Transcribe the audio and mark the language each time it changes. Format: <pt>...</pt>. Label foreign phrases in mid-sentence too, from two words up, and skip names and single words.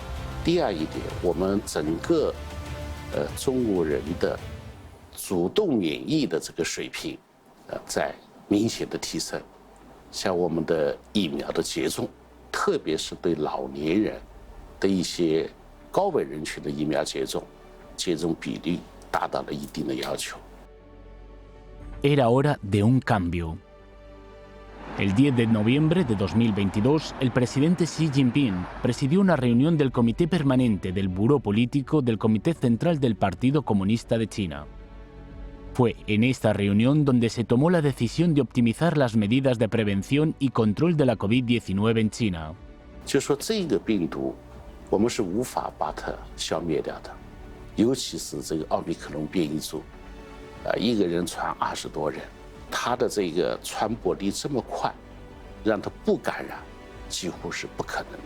<zh>第二一点，我们整个中国人的主动免疫的这个水平在明显的提升，像我们的疫苗的接种，特别是对老年人的一些高危人群的疫苗接种比率达到了一定的要求。</zh> <es>Era hora de un cambio. El 10 de noviembre de 2022, el presidente Xi Jinping presidió una reunión del Comité Permanente del Buró Político del Comité Central del Partido Comunista de China. Fue en esta reunión donde se tomó la decisión de optimizar las medidas de prevención y control de la COVID-19 en China.</es> <zh>就说这个病毒，我们是无法把它消灭掉的，尤其是这个奥密克戎变异株，一个人传20多人。它的这个传播力这么快，让它不感染，几乎是不可能的。</zh>